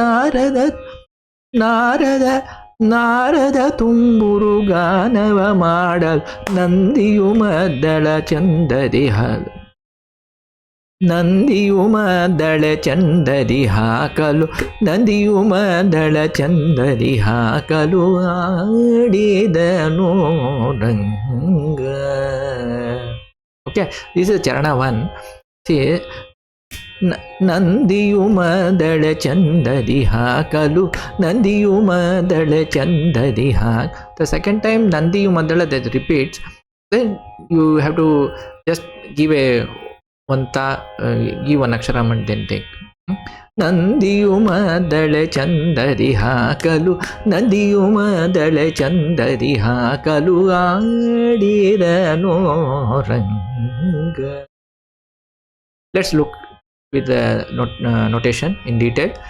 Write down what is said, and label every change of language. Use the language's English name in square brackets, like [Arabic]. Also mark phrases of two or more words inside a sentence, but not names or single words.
[Kannada] ನಾರದ ತುಂಬುರು ಗಾನವ ಮಾಡಲು ನಂದಿಯು ಮದ್ದಳ ಚಂದದಿ ನಂದಿಯು ಮದ್ದಳ ಚಂದದಿ ಹಾಕಲು ನಂದಿಯು ಮದ್ದಳ ಚಂದದಿ ಹಾಕಲು ಆಡಿದನು ರಂಗ. [English] Okay, this is Charana 1. See, [Kannada] ನಂದಿಯು ಮದಳ ಚಂದದಿ ಹಾಕಲು ನಂದಿಯು ಮದಳ ಚಂದದಿ ಹಾಕ್. [English] The second time [Kannada] ನಂದಿಯು ಮದಳ [English] that repeats, then you have to just give one akshara and then take. [Kannada] ನಂದಿಯು ಮದಳ ಚಂದದಿ ಹಾಕಲು ನಂದಿಯು ಮದಳ ಚಂದದಿ ಹಾಕಲು ಆಡಿರನೋ ರಂಗ. [English] Let's look with the notation in detail.